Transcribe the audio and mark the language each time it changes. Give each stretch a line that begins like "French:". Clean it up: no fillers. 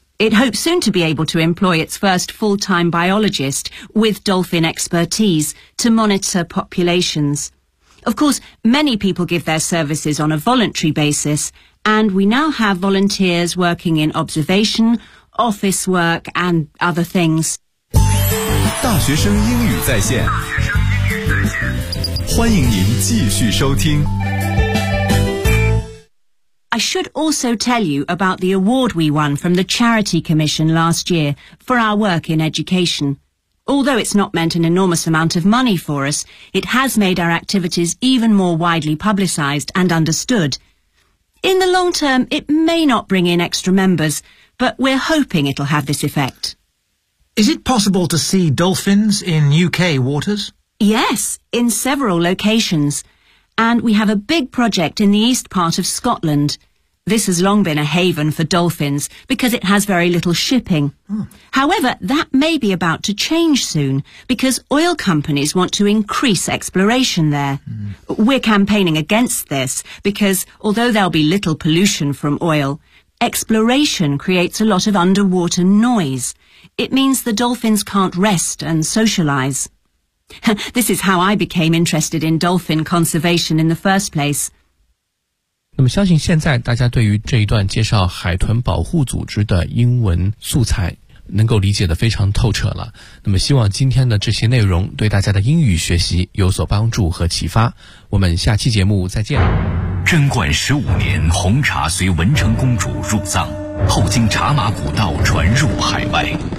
English: It hopes soon to be able to employ its first full-time biologist with dolphin expertise to monitor populations. Of course, many people give their services on a voluntary basis, and we now have volunteers working in observation, office work, and other things.
Chinese: 大学生英语在线，欢迎您继续收听。
English: I should also tell you about the award we won from the Charity Commission last year for our work in education. Although it's not meant an enormous amount of money for us, it has made our activities even more widely publicised and understood. In the long term, it may not bring in extra members, but we're hoping it'll have this effect. Is it possible to see dolphins in UK waters? Yes, in several locations. And we have a big project in the east part of Scotland. This has long been a haven for dolphins because it has very little shipping. However, that may be about to change soon because oil companies want to increase exploration there. We're campaigning against this because although there'll be little pollution from oil, exploration creates a lot of underwater noise. It means the dolphins can't rest and socialize. This is how I became interested in dolphin conservation in the first place.
Chinese: 那么相信现在大家对于这一段介绍海豚保护组织的英文素材能够理解得非常透彻了。那么希望今天的这些内容对大家的英语学习有所帮助和启发。我们下期节目再见。贞观十五年，红茶随文成公主入藏，后经茶马古道传入海外。